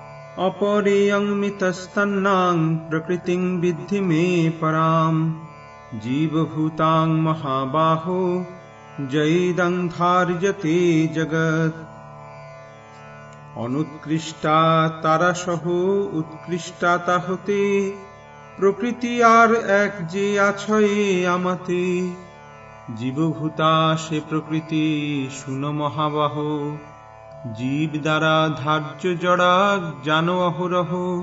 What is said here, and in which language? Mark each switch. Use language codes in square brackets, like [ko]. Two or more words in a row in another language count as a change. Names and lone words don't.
[sa] अपरेयं मितस्तन्नां प्रकृतिं विद्धि मे पराम् जीवभूतां महाबाहो जयेदं धार्यते जगत्। [bn] অনুৎকৃষ্টা তারা সহ উৎকৃষ্টাতা হতে প্রকৃতি আর এক যে আছয়ে আমাতে। জীবভূতা সে প্রকৃতি শুনো মহাবাহ, জীব দ্বারা ধার্য জড়া জানো অহরহ।